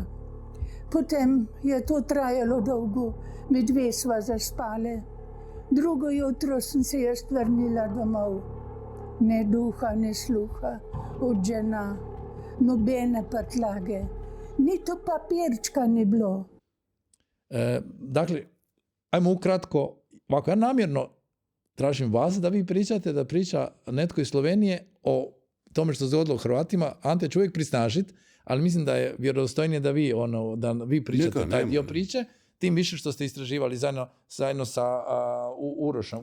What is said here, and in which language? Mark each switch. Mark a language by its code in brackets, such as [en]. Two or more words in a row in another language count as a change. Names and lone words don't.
[sl] Potem je to trajalo dolgo, mi dve sva zaspale. Drugo jutro sem se jaz vrnila domov. Ne duha, ne sluha od žena, nobene prtljage, niti papirčka ni bilo. [hr] Dakle, ajmo ukratko, ovako ja namjerno tražim vas da vi pričate, da priča netko iz Slovenije o tome što se dogodilo Hrvatima. Ante će uvijek prisnažiti, ali mislim da je vjerodostojnije da vi pričate taj dio priče, tim više što ste istraživali zajedno sa Urošom.